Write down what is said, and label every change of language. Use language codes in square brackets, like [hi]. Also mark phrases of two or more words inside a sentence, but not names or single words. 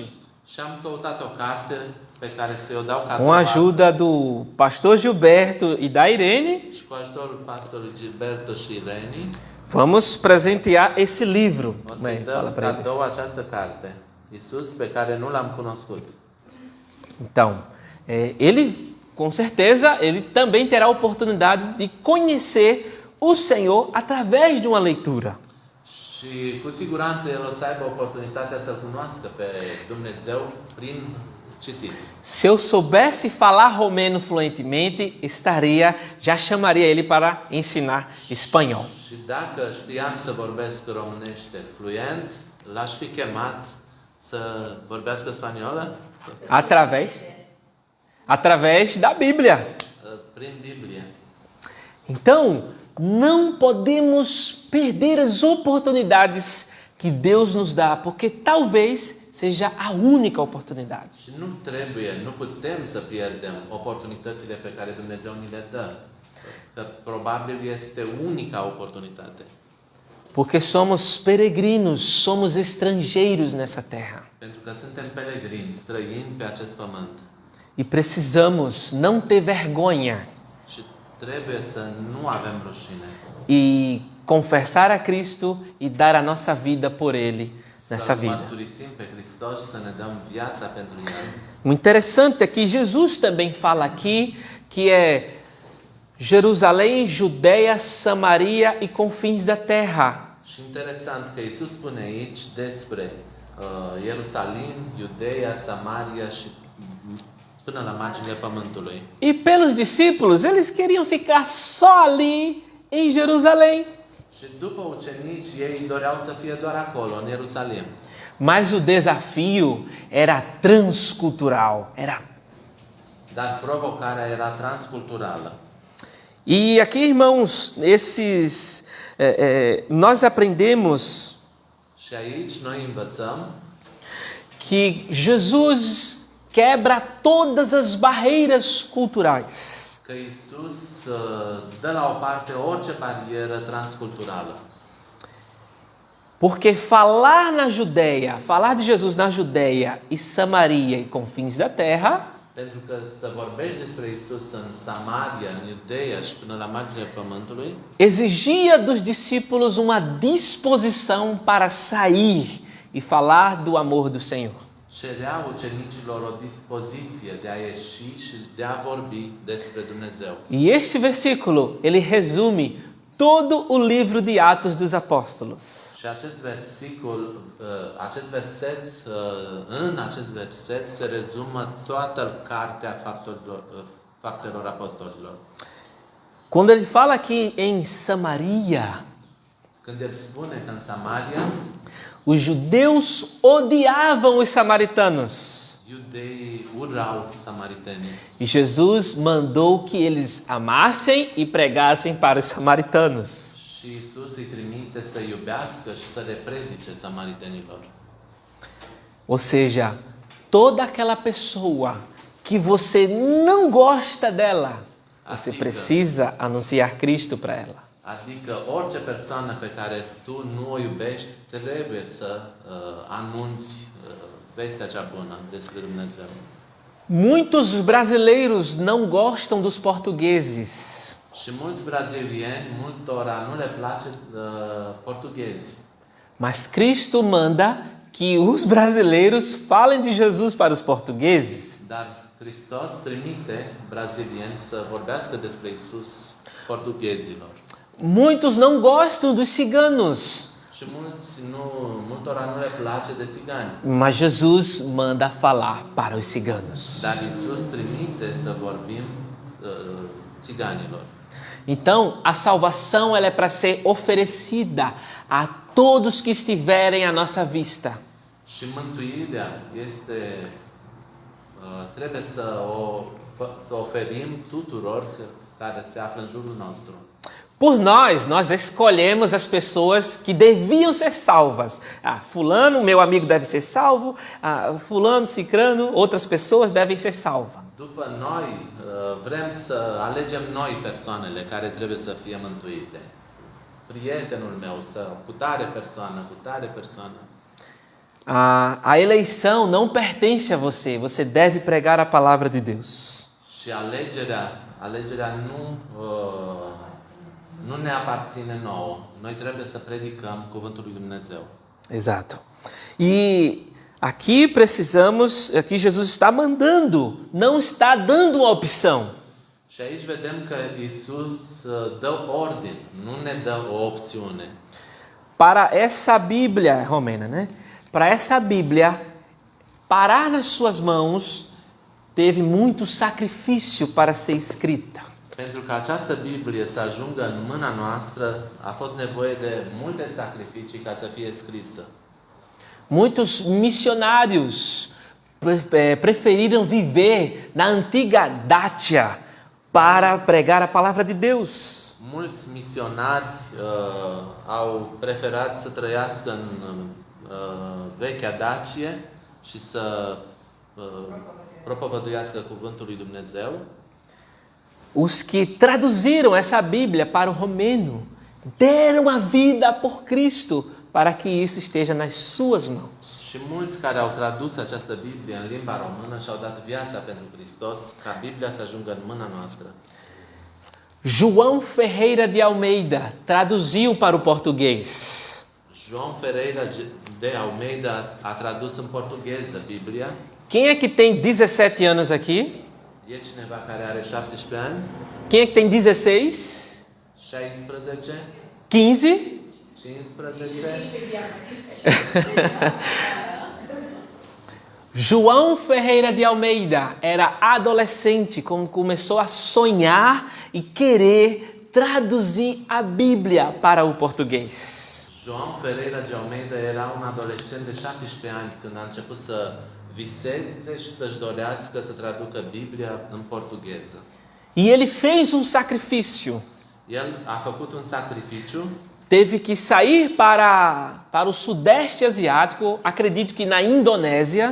[ro] Și am căutat o carte pe care să o dau [pt] com [ro] cadou a ajuda astăzi. [pt] do pastor Gilberto e da Irene. [ro] Și cu ajutorul pastorului Gilberto și Irene [pt] Vamos presentear esse livro. [ro] o să [pt] Bem, fala [ro] dăm [pt] para eles. [ro] cadou această carte. Iisus pe care nu l-am cunoscut. [pt] Então, ele, com certeza, ele também terá a oportunidade de conhecer o Senhor através de uma leitura. [ro] Și cu siguranță el o să aibă oportunitatea să cunoască pe Dumnezeu prin citit. [pt] Se eu soubesse falar romeno fluentemente, já chamaria ele para ensinar espanhol. [ro] Și dacă știam să vorbesc românește fluent, l-aș fi chemat să vorbească spaniolă [pt] Através da Bíblia. [ro] prin Biblie. [pt] Então, não podemos perder as oportunidades que Deus nos dá, porque talvez seja a única oportunidade. [ro] Și nu putem să pierdem oportunitățile pe care Dumnezeu ni le dă. Că probabil este unica oportunitate. [pt] Porque somos peregrinos, somos estrangeiros nessa terra. [ro] Pentru că suntem pelegrini, străini pe acest pământ. [pt] E precisamos não ter vergonha [ro] Și trebuie să nu avem rușine. [pt] e confessar a Cristo e dar a nossa vida por Ele nessa [ro] Să-L [pt] vida. [ro] mărturisim pe Hristos și să ne dăm viața pentru El. [pt] O interessante é que Jesus também fala aqui que é Jerusalém, Judeia, Samaria e confins da terra. [ro] Și interesant că Iisus spune aici despre Ierusalim, Iudeea, Samaria și până la marginea pământului. [pt] E pelos discípulos, eles queriam ficar só ali em Jerusalém. [ro] Și după ucenici, ei doreau să fie doar acolo, în Ierusalim. [pt] Mas o desafio era transcultural, [ro] Dar provocarea era transculturală. [pt] E aqui, irmãos, nós aprendemos [ro] Și aici noi învățăm [pt] que Jesus quebra todas as barreiras culturais. [ro] că Iisus dă la o parte orice barieră transculturală. [pt] Porque falar de Jesus na Judéia e Samaria e confins da terra, [ro] Pentru că să vorbești despre Iisus în Samaria, în Iudeea și până la marginea pământului, [pt] exigia dos discípulos uma disposição para sair e falar do amor do Senhor. [ro] cerea ucenicilor o dispoziție de a ieși și de a vorbi despre Dumnezeu. [pt] E este versículo, ele resume todo o livro de Atos dos Apóstolos. [ro] Și în acest verset se rezumă toată cartea faptelor apostolilor. [pt] Quando ele fala aqui em Samaria, [ro] Când el spune că în Samaria, [pt] os judeus odiavam os samaritanos. [ro] iudeii urau samaritenii. [pt] E Jesus mandou que eles amassem e pregassem para os samaritanos. [ro] Și Iisus îi trimite să iubească și să le predice samaritenilor. [pt] Ou seja, toda aquela pessoa que você não gosta dela, você precisa anunciar Cristo para ela. [ro] Adică orice persoană pe care tu nu o iubești, trebuie să anunți vestea cea bună despre Dumnezeu. [pt] Muitos brasileiros não gostam dos portugueses. [ro] Și mulți brazilieni, multora nu le place portughezi. [pt] Mas Cristo manda que os brasileiros falem de Jesus para os portugueses. [ro] Dar Hristos trimite brazilieni să vorbească despre Iisus portughezilor. [pt] Muitos não gostam dos ciganos, [ro] Și multora nu le place de țigani. [pt] mas Jesus manda falar para os ciganos. [ro] Dar Iisus trimite să vorbim țiganilor. [pt] Então, a salvação ela é para ser oferecida a todos que estiverem à nossa vista. [ro] Și mântuirea este trebuie să oferim tuturor care se află în jurul nostru. [pt] Por nós escolhemos as pessoas que deviam ser salvas. Ah, fulano, meu amigo, deve ser salvo. Ah, fulano, cicrano, outras pessoas devem ser salvas. [ro] După noi, vrem să alegem noi persoanele care trebuie să fie mântuite. Prietenul meu, cu tare persoană. [pt] A eleição não pertence a você. Você deve pregar a palavra de Deus. [ro] Și alegerea nu ne aparține nouă. Noi trebuie să predicăm cuvântul lui Dumnezeu. [pt] Exato. E aqui Jesus está mandando, não está dando uma opção. [ro] Și aici vedem că Iisus dă ordin, nu ne dă o opțiune. [pt] Para essa Bíblia romena, né? Para essa Bíblia parar nas suas mãos, teve muito sacrifício para ser escrita. [ro] Pentru că această Biblie să ajungă în mâna noastră, a fost nevoie de multe sacrificii ca să fie scrisă. [pt] Muitos missionários preferiram viver na antiga Dácia para pregar a palavra de Deus. [ro] Mulți misionari au preferat să trăiască în vechea Dacie și să propovăduiască cuvântul lui Dumnezeu. [pt] Os que traduziram essa Bíblia para o romeno deram a vida por Cristo para que isso esteja nas suas mãos. [ro] Și mulți care au tradus această Biblie în limba română și-au dat viața pentru Hristos ca Biblia să ajungă în mâna noastră. [pt] João Ferreira de Almeida traduziu para o português. [ro] João Ferreira de Almeida a tradus în portugheză Biblia. [pt] Quem é que tem 17 anos aqui? [ro] E cineva care are 17 ani? [pt] Quem é que tem 16? [ro] 16? [pt] 15? [ro] 15? [pt] João Ferreira de Almeida era adolescente quando começou a sonhar e querer traduzir a Bíblia para o português. [ro] João Ferreira de Almeida era un adolescent de 17 ani când a început să viseze și să-și dorească să traducă Biblia în portugheză. [pt] E ele fez um sacrifício. [ro] El a făcut un sacrificiu. [pt] Teve que sair para o sudeste asiático, acredito que na Indonésia.